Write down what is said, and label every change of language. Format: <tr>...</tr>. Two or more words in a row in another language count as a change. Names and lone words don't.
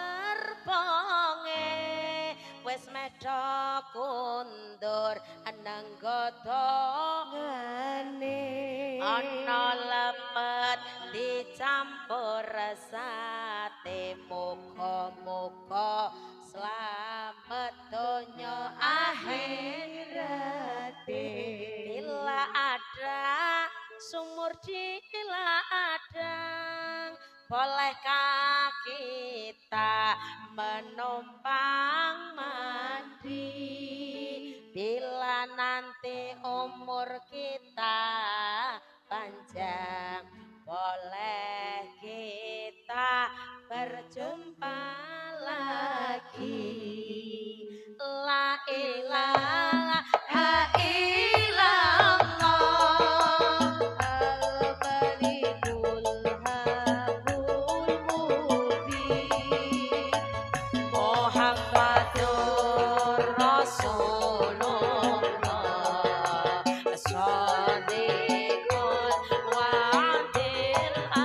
<jv>gerbonge wis medha kundur anang godhongane ana lepet dicampur sate muga-muga slamet donya</jv> <id>akhirate bila ada sumur diladang bolehkah kita menumpang mandi bila nanti umur kita panjang boleh kita berjumpa lagi</id> <ar>لا إله إلا الله الملك الحق المبين محمد رسول الله صادق الوعد</ar>